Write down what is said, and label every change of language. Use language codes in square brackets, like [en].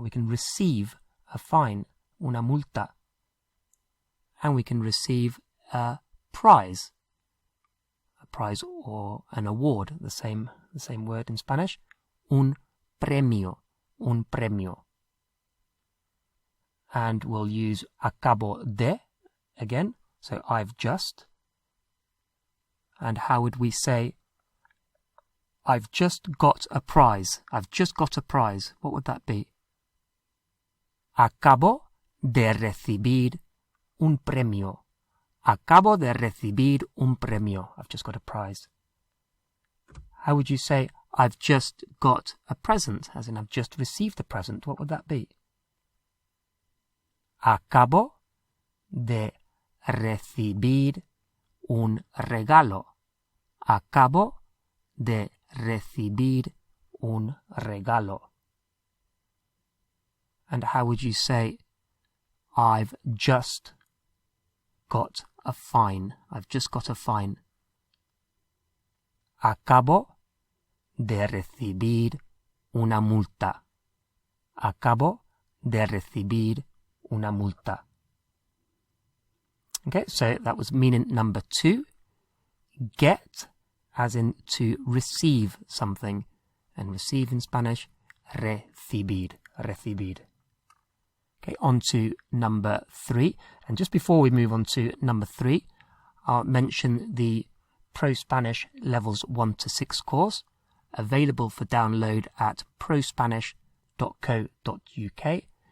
[en] We can receive a fine, una multa. And we can receive a prize or an award, the same word in Spanish, un premio, un premio. And we'll use acabo de again, so I've just. And how would we say, I've just got a prize, I've just got a prize? What would that be? [es] Acabo de recibir un premio. Acabo de recibir un premio. [en] I've just got a prize. How would you say, I've just got a present, as in I've just received a present? What would that be? [es] Acabo de recibir un regalo. Acabo de recibir un regalo. [en] And how would you say, I've just got a fine? I've just got a fine. [es] Acabo de recibir una multa. Acabo de recibir una multa. [en] Okay, so that was meaning number 2. Get, as in to receive something. And receive in Spanish, recibir, recibir. Okay, on to number 3. And just before we move on to number 3, I'll mention the ProSpanish Levels 1 to 6 course, available for download at prospanish.co.uk.